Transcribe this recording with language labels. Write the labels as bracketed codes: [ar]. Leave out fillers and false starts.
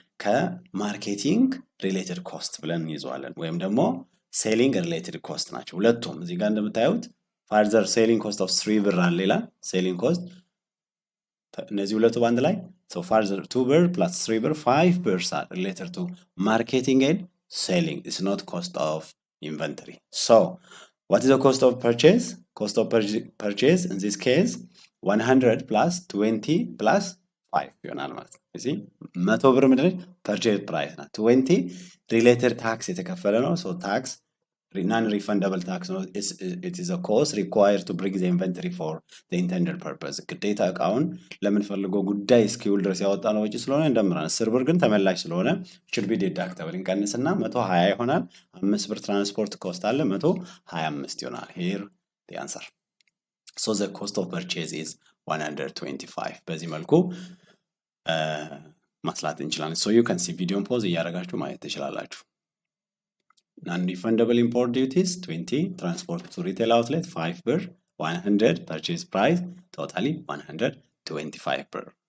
[am] ከማርኬቲንግ ሪሌትድ ኮስት ብለን እንይዘዋለን፣ ወይም ደግሞ ሴሊንግ ሪሌትድ ኮስት ናቸው ሁለቱም። እዚህ ጋር እንደምታዩት ፋርዘር ሴሊንግ ኮስት ኦፍ 3 ብር አለ ይላል። ሴሊንግ ኮስት እነዚህ ሁለቱ ባንድ ላይ [en] so further 2 ብር plus 3 ብር 5 ብር are related to marketing and selling. It's not cost of inventory. So what is the cost of purchase? Cost of purchase in this case 100 plus 20 plus 5 [am] ይሆናል ማለት ነው። እዚህ 100 ብር ምንድነው? [en] purchase price ነው። 20 related tax [am] የተከፈለ ነው። [en] so tax non-refundable tax ነው። it is a cost required to bring the inventory for the intended purpose. [am] ግዴታ እቃውን ለምንፈልገው ጉዳይ እስኪውል ድረስ ያወጣነው ወጪ ስለሆነ እንደምራን። 10 ብር ግን ተመላሽ ስለሆነ [en] should be deductible [am] እንቀንስና 120 ይሆናል። 5 ብር ትራንስፖርት ኮስት አለ 125 ይሆናል። [en] here the answer. so the cost of purchase is 125. [am] በዚህ መልኩ ማስላት እንችላለን። [en] so you can see [am] ቪዲዮን ፖዝ እያደረጋችሁ ማየት ትችላላችሁ። [en] Non-refundable import duties 20, transport to retail outlet 5 per, 100 purchase price, totally 125 per.